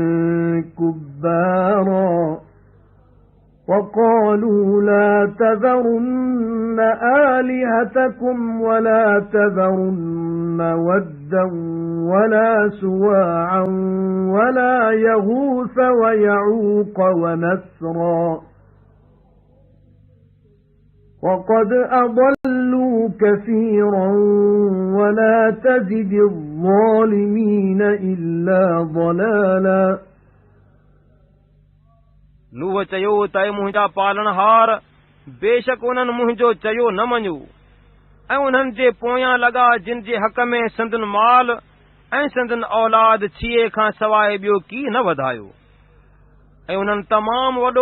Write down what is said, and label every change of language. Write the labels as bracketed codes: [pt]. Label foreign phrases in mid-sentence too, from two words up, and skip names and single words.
[ar] كبارا وقالوا لا تذرن آلهتكم ولا تذرن ودا ولا سواعا ولا يغوث ويعوق ونسرا وقد أضلوا كثيرا ولا تزد الظالمين إلا ضلالا। [sd] नूह चयो त मुंहिंजा पालणहार, बेशक उन्हनि मुंहिंजो चयो न मञियो ऐं उन्हनि जे पोयां लॻा जिन जे हक़ में संदन माल ऐं संदन औलाद छीए खां सवाइ ॿियो की न वधायो, ऐं उन्हनि तमामु वॾो